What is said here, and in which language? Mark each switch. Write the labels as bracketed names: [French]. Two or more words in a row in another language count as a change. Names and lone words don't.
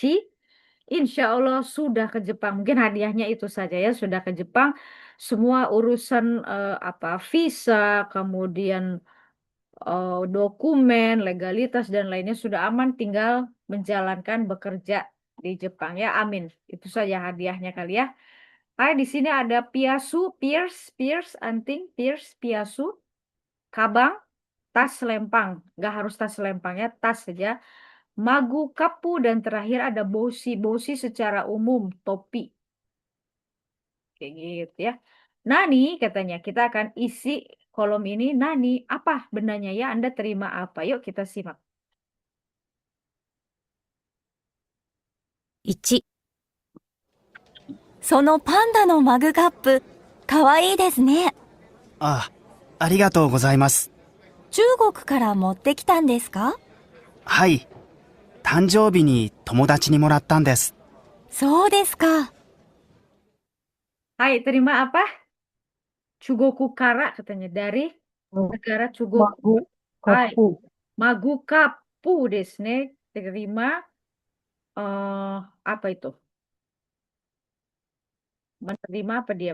[Arabic] إن شاء الله [Indonesian] sudah ke Jepang. Mungkin hadiahnya itu saja ya, sudah ke Jepang. Semua urusan apa visa, kemudian dokumen, legalitas dan lainnya sudah aman. Tinggal menjalankan bekerja di Jepang ya. Amin. Itu saja hadiahnya kali ya. Hai, di sini ada piasu, pierce, anting, pierce, piasu, kabang, tas lempang. Nggak harus tas lempang ya, tas saja. Magu, kapu, dan terakhir ada bosi. Bosi secara umum, topi. Kayak gitu ya. Nani katanya, kita akan isi kolom ini. Nani, apa bendanya ya? Anda terima apa? Yuk kita simak. [Japanese] 1、そのパンダのマグカップ、かわいいですね。あ、ありがとうございます。中国から持ってきたんですか？はい。誕生日に友達にもらったんです。そうですか。 [Indonesian] Hai, terima apa? [Japanese] 中国から [Indonesian] katanya dari Eh, negara Chugoku. Magu Hai, Kapu. [Japanese] マグカップですね. [Indonesian] Terima eh apa itu? Menerima apa dia?